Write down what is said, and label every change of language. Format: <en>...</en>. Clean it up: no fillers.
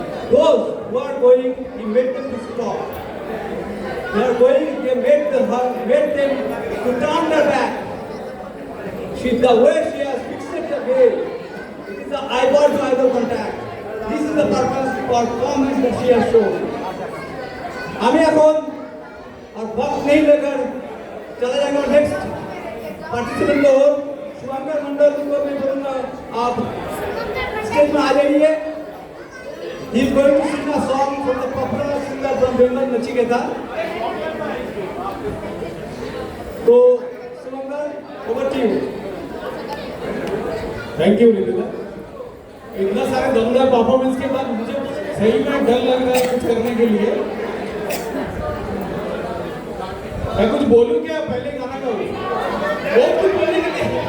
<en>Those who are going, he made them to stop. They are going, they made them to turn their back. The way she has fixed the gaze, it is the eyeball to eyeball contact. This is the performance that she has shown.</en> <bn>আমি এখন</bn> <hi>और वक्त नहीं लेकर चला जाएगा next participant को शुभंकर मंडल को मैं बोलूँगा आप स्टेज में आ जाइए.</hi> <en>He is going to sing a song from the popular singer from Bengal, Nachiketa.</en> <hi>तो शुभंकर,</hi> <en>over to you. Thank you Nitin.</en> <hi>इतना सारे दमदार परफॉर्मेंस के बाद मुझे सही में डर लग रहा है कुछ करने के लिए. मैं कुछ बोलूं क्या पहले गाना गाऊं? वो कुछ बोलने के लिए</hi>